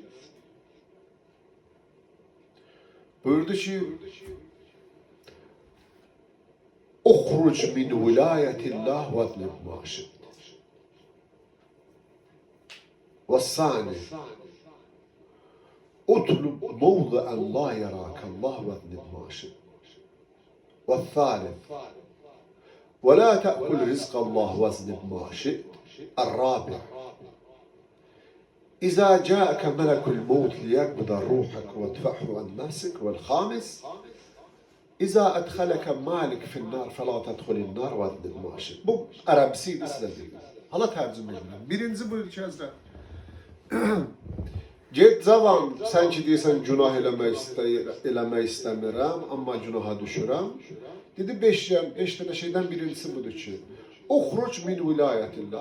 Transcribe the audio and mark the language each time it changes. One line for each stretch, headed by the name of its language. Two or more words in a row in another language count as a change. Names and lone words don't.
Azerbaijani: Buyurdu ki,
Arabic: اخرج من ولاية الله واذنب ما شئت. والثاني اطلب موضعا لا يراك الله واذنب ما شئت. والثالث, ولا تأكل رزق الله واذنب ما شئت. الرابع إذا جاءك ملك الموت ليقبض روحك وادفعه عن نفسك. والخامس إذا أدخلك مالك في النار فلا تدخل النار واذنب ما شئت.
Azerbaijani: Bu ərəbisiydi sizə deyim. Hala tərcümə edirəm. Birinci buyur ki, Həzrət. Get cavan, sən ki deyirsən günah eləmək istəmirəm, amma günaha düşürəm. Dedi 5 dənə şeydən birincisi budur ki,
Arabic: اخرج من ولاية الله.